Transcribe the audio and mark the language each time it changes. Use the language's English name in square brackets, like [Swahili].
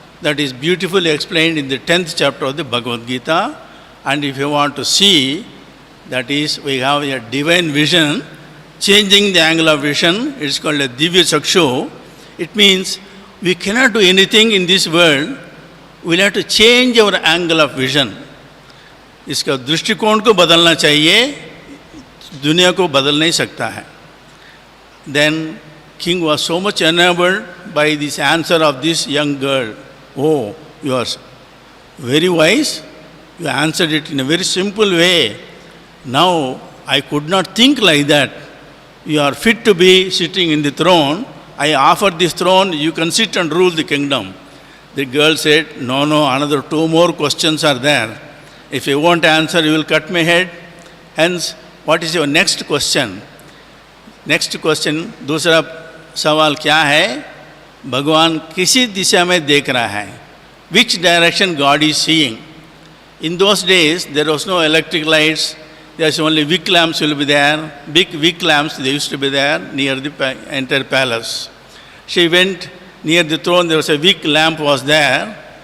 [English] That is beautifully explained in the 10th chapter of the Bhagavad Gita. And if you want to see, that is, we have a divine vision, changing the angle of vision. It is called a Divya Chakshu. It means we cannot do anything in this world. We will have to change our angle of vision. [Hindi] इसका दृष्टिकोण को बदलना चाहिए, दुनिया को बदल नहीं सकता है. [English] Then king was so much enamored by this answer of this young girl. Oh, you are very wise. You answered it in a very simple way. Now I could not think like that. You are fit to be sitting in the throne. I offer this throne. You can sit and rule the kingdom. The girl said, no, another 2 more questions are there. If you won't answer, you will cut my head. Hence, what is your next question? Next question, [Hindi] दूसरा सवाल क्या है? भगवान किसी दिशा में देख रहा है? [English] Which direction God is seeing? In those days, there was no electric lights. There's only wick lamps will be there. Big wick lamps, they used to be there near the entire palace. She went near the throne, there was a wick lamp was there.